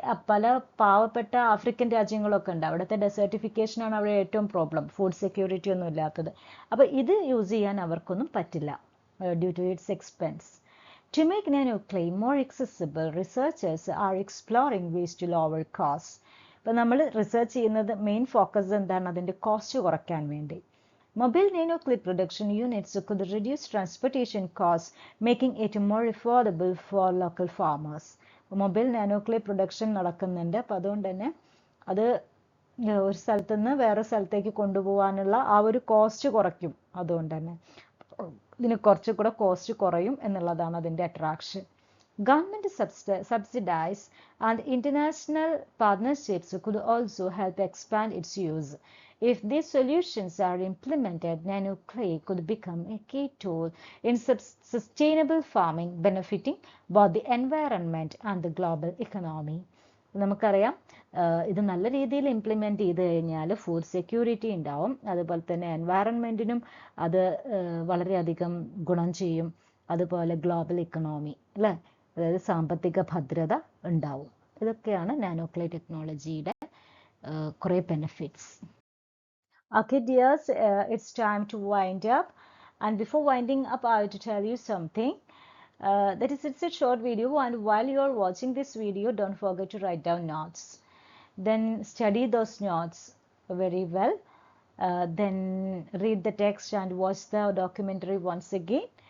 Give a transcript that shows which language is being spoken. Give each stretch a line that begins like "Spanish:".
Malayalam: പല പാവപ്പെട്ട ആഫ്രിക്കൻ രാജ്യങ്ങളൊക്കെ ഉണ്ട്, അവിടുത്തെ ഡെസേർട്ടിഫിക്കേഷനാണ് അവിടെ ഏറ്റവും പ്രോബ്ലം, ഫുഡ് സെക്യൂരിറ്റി ഒന്നും ഇല്ലാത്തത്. അപ്പോൾ ഇത് യൂസ് ചെയ്യാൻ അവർക്കൊന്നും പറ്റില്ല
English: Due to its expense. To make nanoclay more accessible, researchers are exploring ways to lower costs.
Malayalam: ഇപ്പോൾ നമ്മൾ റിസർച്ച് ചെയ്യുന്നത് മെയിൻ ഫോക്കസ് എന്താണ്? അതിൻ്റെ കോസ്റ്റ് കുറയ്ക്കാൻ വേണ്ടി.
English: Mobile nanoclip production units could reduce transportation costs, making it more affordable for local farmers.
Malayalam: Mobile നാനോക്ലിപ്പ് production നടക്കുന്നുണ്ട്. അപ്പോൾ അതുകൊണ്ട് തന്നെ അത് ഒരു സ്ഥലത്ത് നിന്ന് വേറെ സ്ഥലത്തേക്ക് കൊണ്ടുപോകാനുള്ള ആ ഒരു കോസ്റ്റ് കുറയ്ക്കും. അതുകൊണ്ട് തന്നെ ഇതിന് കുറച്ചുകൂടെ കോസ്റ്റ് കുറയും എന്നുള്ളതാണ് അതിൻ്റെ attraction.
English: Government subsidies and international partnerships could also help expand its use. If these solutions are implemented, nanoclay could become a key tool in sustainable farming, benefiting both the environment and the global economy.
Malayalam: നമുക്കറിയാം ഇത് നല്ല രീതിയിൽ implement ചെയ്ത് കഴിഞ്ഞാൽ food security ഉണ്ടാവും, അതുപോലെ തന്നെ എൻവയറൺമെൻറ്റിനും അത് വളരെയധികം ഗുണം ചെയ്യും, അതുപോലെ ഗ്ലോബൽ ഇക്കണോമി അല്ലേ, അതായത് സാമ്പത്തിക ഭദ്രത ഉണ്ടാവും. ഇതൊക്കെയാണ് നാനോക്ലേ ടെക്നോളജിയുടെ കുറേ benefits.
English: Okay dears, it's time to wind up, and before winding up I have to tell you something. That is, it's a short video, and while you are watching this video, don't forget to write down notes. Then study those notes very well. Then read the text and watch the documentary once again.